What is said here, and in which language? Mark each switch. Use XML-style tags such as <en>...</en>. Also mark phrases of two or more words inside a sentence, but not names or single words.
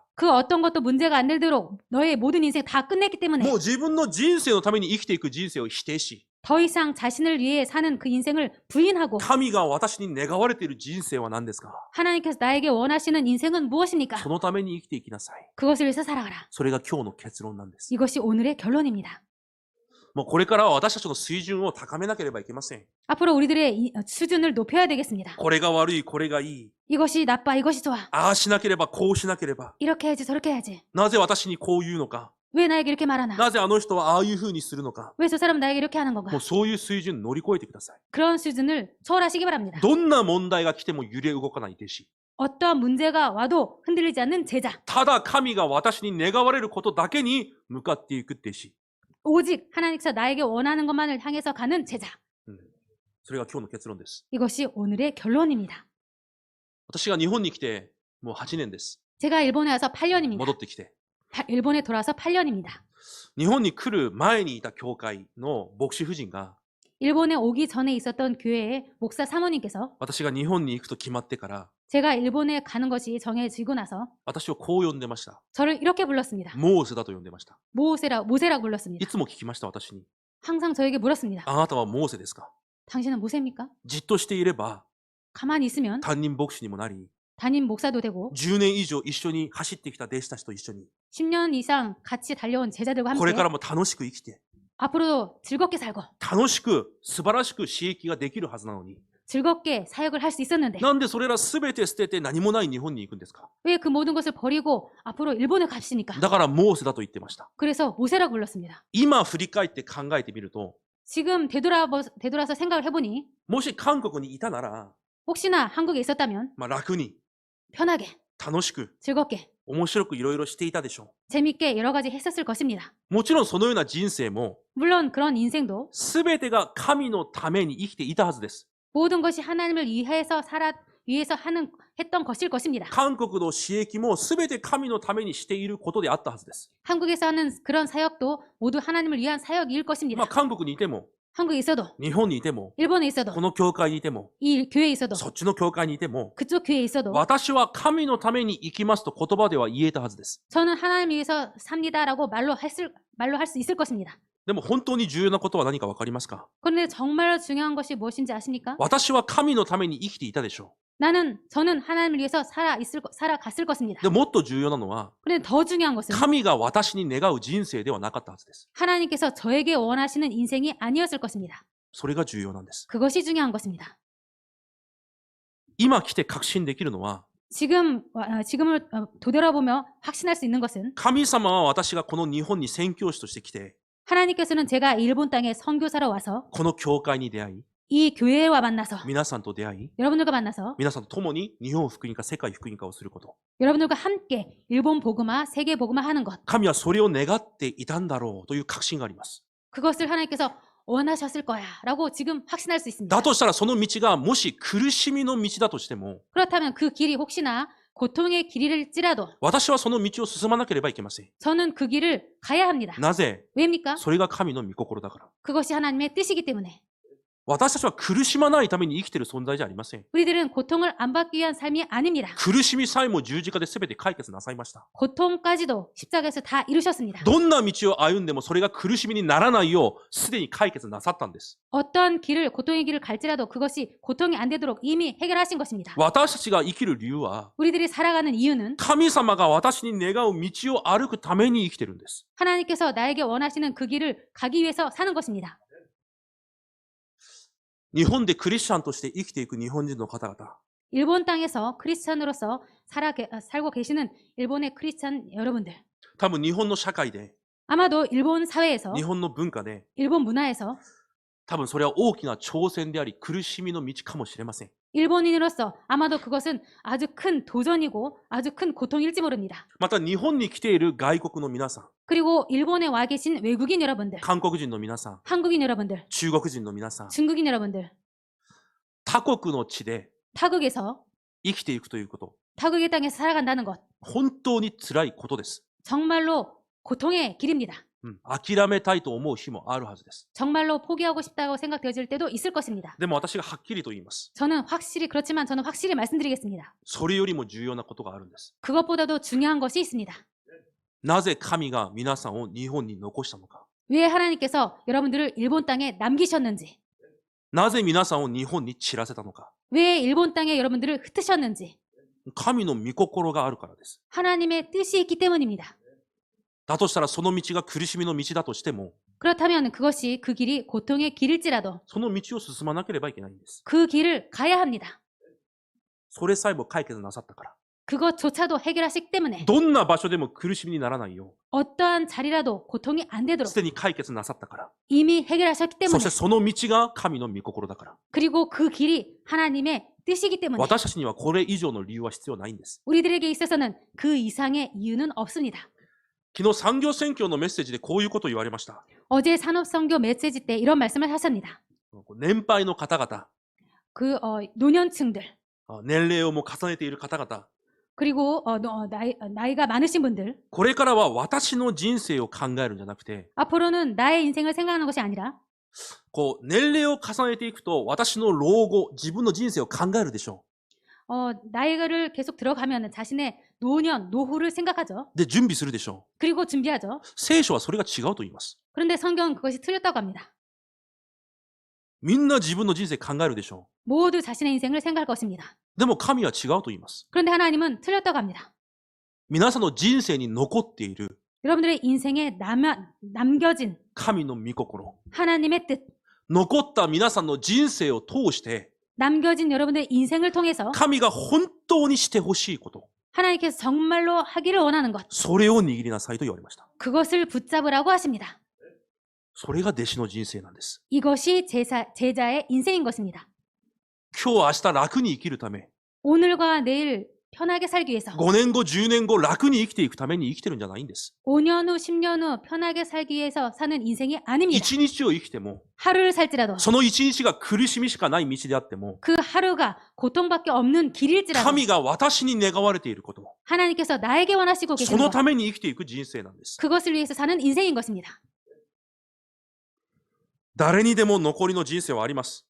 <ko>그 어떤 것도 문제가 안 되도록 너의 모든 인생 다 끝냈기 때문에</ko> <ja>もう自分の人生のために生きていく人生を否定し、</ja> <ko>더 이상 자신을 위해 사는 그 인생을 부인하고</ko> <ja>神が私に願われている人生は何ですか。</ja> <ko>하나님께서 나에게 원하시는 인생은 무엇입니까?</ko> <ja>そのために生きていきなさい。</ja> <ko>그것을 위해서 살아가라.</ko> <ja>それが今日の結論なんです。</ja> <ko>이것이 오늘의 결론입니다.</ko> <ja>もうこれからは私たちの水準を高めなければいけません。</ja> <ko>앞으로 우리들의 수준을 높여야 되겠습니다.</ko> <ja>これが悪い、これがいい。</ja> <ko>이것이 나빠, 이것이 좋아.</ko> <ja>ああしなければ、こうしなければ。</ja> <ko>이렇게 해야지, 저렇게 해야지.</ko> <ja>なぜ私にこう言うのか。</ja> <ko>왜 나에게 이렇게 말하나?</ko> <ja>なぜあの人はああいう風にするのか。</ja> <ko>왜 저 사람은 나에게 이렇게 하는 건가?</ko> <ja>もうそういう水準乗り越えてください。</ja> <ko>그런 수준을 초월하시기 바랍니다.</ko> <ja>どんな問題が来ても揺れ動かない弟子。</ja> <ko>어떠한 문제가 와도 흔들리지 않는 제자.</ko> <ja>ただ神が私に願われることだけに向かっていく弟子。</ja> <ko>오직 하나님께서 나에게 원하는 것만을 향해서 가는 제자.</ko> <ja>それが今日の結論です。</ja> <ko>이것이 오늘의 결론입니다.</ko> <ja>私が日本に来てもう8年です。</ja> <ko>제가 일본에 와서 8년입니다.</ko> <ja>戻ってきて。</ja> <ko>일본에 돌아와서 8년입니다.</ko> <ja>日本に来る前にいた教会の牧師夫人が、</ja> <ko>일본에 오기 전에 있었던 교회의 목사 사모님께서</ko> <ja>私が日本に行くと決まってから、</ja> <ko>제가 일본에 가는 것이 정해지고 나서</ko> <ja>私をこう呼んでました。</ja> <ko>저를 이렇게 불렀습니다.</ko> <ja>モーセだと呼んでました。</ja> <ko>모세라고</ko> <ja>い</ja> <ko>불렀습니다.</ko> <ja>つも聞きました、私に。</ja> <ko>항상 저에게 물었습니다.</ko> <ja>あなたはモーセですか。</ja> <ko>당신은 모세입니까?</ko> <ja>じっとしていれば、</ja> <ko>가만히 있으면</ko> <ja>担任牧師にもなり、</ja> <ko>담임 목사도 되고</ko> <ja>10 年以上一緒に走ってきた弟子たちと一緒に、</ja> <ko>10년 이상 같이 달려온 제자들과</ko> <ja>これ</ja> <ko>함께</ko> <ja>からも楽しく生きて、</ja> <ko>앞으로도 즐겁게 살고</ko> <ja>楽しく、素晴らしく刺激ができるはずなのに、</ja> <ko>즐겁게 사역을 할 수 있었는데</ko> <ja>なんでそれら全て捨てて何もない日本に行くんですか。</ja> <ko>왜 그 모든 것을 버리고 앞으로 일본에 가십니까?</ko> <ja>だからモーセだと言ってました。</ja> <ko>그래서 모세라고 불렀습니다.</ko> <ja>今振り返って考えてみると、</ja> <ko>지금 되돌아서 생각을 해보니</ko> <ja>もし韓国にいたなら、</ja> <ko>혹시나 한국에 있었다면</ko> <ja>楽に、</ja> <ko>편하게</ko> <ja>楽しく、</ja> <ko>즐겁게</ko> <ja>面白くいろいろしていたでしょ</ja> <ko>재밌게 여러 가지 했었을 것입니다.</ko> <ja>う。もちろんそのような人生も、</ja> <ko>물론 그런 인생도</ko> <ja>全てが神のために生きていたはずです。</ja> <ko>모든 것이 하나님을 위해서 했던 것일 것입니다.</ko> <ja>韓国の刺激も全て神のためにしていることであったはずです。</ja> <ko>한국에서 하는 그런 사역도 모두 하나님을 위한 사역일 것입니다.</ko> <ja>韓国にいても、</ja> <ko>한국에 있어도</ko> <ja>日本にいても、</ja> <ko>일본에 있어도</ko> <ja>この教会にいても、</ja> <ko>이 교회에 있어도</ko> <ja>そっちの教会にいても、</ja> <ko>그쪽 교회에 있어도</ko> <ja>私は神のために生きますと言葉では言えたはずです。</ja> <ko>저는 하나님 위해서 삽니다라고 말로 할 수 있을 것입니다.</ko> <ja>でも本当に重要なことは何かわかりますか。</ja> <ko>그런데 정말 중요한 것이 무엇인지 아십니까?</ko> <ja>私は神のために生きていたでしょ</ja> <ko>저는 하나님을 위해서 살아갔을 것입니다.</ko> <ja>う。でもっと重要なのは、</ja> <ko>그런데 더 중요한 것은</ko> <ja>神が私に願う人生ではなかったはずです。</ja> <ko>하나님께서 저에게 원하시는 인생이 아니었을 것입니다.</ko> <ja>それが重要なんです。</ja> <ko>그것이 중요한 것입니다.</ko> <ja>今来て確信できるのは、</ja> <ko>지금을 되돌아보며 확신할 수 있는 것은</ko> <ja>神様は私がこの日本に宣教師として来て、</ja> <ko>하나님께서는 제가 일본 땅에 선교사로 와서</ko> <ja>この教会に出会い、</ja> <ko>이 교회와 만나서</ko> <ja>皆さんと出会い、</ja> <ko>여러분들과 만나서</ko> <ja>皆さんと共に日本福音化、世界福音化をすること。</ja> <ko>여러분들과 함께 일본 복음화, 세계 복음화 하는 것.</ko> <ja>神はそれを願っていたんだろうという確信があります。</ja> <ko>그것을 하나님께서 원하셨을 거야 라고 지금 확신할 수 있습니다.</ko> <ja>だとしたらその道がもし苦しみの道だとしても、</ja> <ko>그렇다면 그 길이 혹시나 고통의 길일지라도</ko> <ja>私はその道を進まなければいけません。</ja> <ko>저는 그 길을 가야 합니다.</ko> <ja>なぜ？</ja> <ko>왜입니까?</ko> <ja>それが神の御心だから。</ja> <ko>그것이 하나님의 뜻이기 때문에</ko> <ja>私たちは苦しまないために生きている存在じゃありません。</ja> <ko>우리들은 고통을 안 받기 위한 삶이 아닙니다.</ko> <ja>苦しみさえも十字架で全て解決なさいました。</ja> <ko>고통까지도 십자가에서 다 이루셨습니다.</ko> <ja>どんな道を歩んでもそれが苦しみにならないようすでに解決なさったんです。</ja> <ko>어떤 길을 고통의 길을 갈지라도 그것이 고통이 안 되도록 이미 해결하신 것입니다.</ko> <ja>私たちが生きる理由は、</ja> <ko>우리들이 살아가는 이유는</ko> <ja>神様が私に願う道を歩くために生きてるんです。</ja> <ko>하나님께서 나에게 원하시는 그 길을 가기 위해서 사는 것입니다.</ko> <ja>日本でクリスチャンとして生きていく日本人の方々、</ja> <ko>일본 땅에서 크리스찬으로서 살고 계시는 일본의 크리스찬 여러분들.</ko> <ja>多分日本の社会で、</ja> <ko>아마도 일본 사회에서</ko> <ja>日本の文化で、</ja> <ko>일본 문화에서</ko> <ja>多分それは大きな挑戦であり、苦しみの道かもしれません。</ja> <ko>일본인으로서 아마도 그것은 아주 큰 도전이고 아주 큰 고통일지 모릅니다.</ko> <ja>また日本に来ている外国の皆さん、</ja> <ko>그리고 일본에 와 계신 외국인 여러분들,</ko> <ja>韓国人の皆さん、</ja> <ko>한국인 여러분들,</ko> <ja>中国人の皆さん、</ja> <ko>중국인 여러분들,</ko> <ja>他国の地で</ja> <ko>타국에서</ko> <ja>生きていくということ、</ja> <ko>타국의 땅에서 살아간다는 것,</ko> <ja>本当に辛いことです。</ja> <ko>정말로 고통의 길입니다.</ko> <ja>諦めたいと思う日もあるはずです。</ja> <ko>정말로 포기하고 싶다고 생각되어질 때도 있을 것입니다.</ko> <ja>でも私がはっきりと言います。</ja> <ko>저는 확실히 말씀드리겠습니다.</ko> <ja>それよりも重要なことがあるんです。</ja> <ko>그것보다도 중요한 것이 있습니다.</ko> <ja>なぜ神が皆さんを日本に残したのか。</ja> <ko>왜 하나님께서 여러분들을 일본 땅에 남기셨는지,</ko> <ja>なぜ皆さんを日本に散らせたのか。</ja> <ko>왜 일본 땅에 여러분들을 흩으셨는지,</ko> <ja>神の御心があるからです。</ja> <ko>하나님의 뜻이 있기 때문입니다.</ko> <ja>だとしたらその道が苦しみの道だとしても、</ja> <ko>그렇다면 그것이 그 길이 고통의 길일지라도</ko> <ja>その道を進まなければいけないんです。</ja> <ko>그 길을 가야 합니다.</ko> <ja>それさえも解決なさったから。</ja> <ko>그것조차도 해결하시기 때문에</ko> <ja>どんな場所でも苦しみにならないよ</ja> <ko>어떠한 자리라도 고통이 안</ko> <ja>う、</ja> <ko>되도록</ko> <ja>すでに解決なさったから。</ja> <ko>이미 해결하셨기</ko> <ja>そ</ja> <ko>때문에</ko> <ja>してその道が神の御心だから。</ja> <ko>그리고 그 길이 하나님의 뜻이기 때문에</ko> <ja>私たちにはこれ以上の理由は必要ないんです。</ja> <ko>우리들에게 있어서는 그 이상의 이유는 없습니다.</ko> <ja>昨日産業選挙のメッセージでこういうことを言われました。</ja> <ko>어제 산업선교 메시지 때 이런 말씀을 하셨습니다.</ko> <ja>年配の方々、</ja> <ko>그 노년층들</ko> <ja>年齢をもう重ねている方々、</ja> <ko>그리고 나이가 많으신 분들</ko> <ja>これからは私の人生を考えるんじゃなくて、</ja> <ko>앞으로는 나의 인생을 생각하는 것이 아니라</ko> <ja>年齢を重ねていくと私の老後、自分の人生を考えるでしょ</ja> <ko>나이를 계속 들어가면 자신의 노년, 노후를 생각하죠.</ko> <ja>う。で、準備するでしょ</ja> <ko>그리고 준비하죠.</ko> <ja>う。聖書はそれが違うと言います。</ja> <ko>그런데 성경은 그것이 틀렸다고 합니다.</ko> <ja>みんな自分の人生考えるでしょ</ja> <ko>모두 자신의 인생을 생각할 것입니다.</ko> <ja>う。でも神は違うと言います。</ja> <ko>그런데 하나님은 틀렸다고 합니다.</ko> <ja>皆さんの人生に残っている</ja> <ko>여러분들의 인생에 남겨진</ko> <ja>神の御心、</ja> <ko>하나님의 뜻,</ko> <ja>残った皆さんの人生を通して、</ja> <ko>남겨진 여러분들의 인생을 통해서</ko> <ja>神が本当にしてほしいこと、</ja> <ko>하나님께서 정말로 하기를 원하는 것,</ko> <ja>それを握りなさいと言われました。</ja> <ko>그것을 붙잡으라고 하십니다.</ko> <ja>それが弟子の人生なんです。</ja> <ko>이것이 제자의 인생인 것입니다.</ko> <ja>今日明日楽に生きるため、</ja> <ko>오늘과 내일 편하게 살기 위해서</ko> <ja>5 年後、10年後楽に生きていくために生きてるんじゃないんです。</ja> <ko>5년 후, 10년 후 편하게 살기 위해서 사는 인생이 아닙니다.</ko> <ja>一日を生きても、</ja> <ko>하루를 살지라도</ko> <ja>その一日が苦しみしかない道であっても、</ja> <ko>그 하루가 고통밖에 없는 길일지라도</ko> <ja>神が私に願われていること、</ja> <ko>하나님께서 나에게 원하시고</ko> <ja>そ</ja> <ko>계시는</ko> <ja>の</ja> <ko>것,</ko> <ja>ために生きていく人生なんです。</ja> <ko>그것을 위해서 사는 인생인 것입니다.</ko> <ja>誰にでも残りの人生はあります。</ja>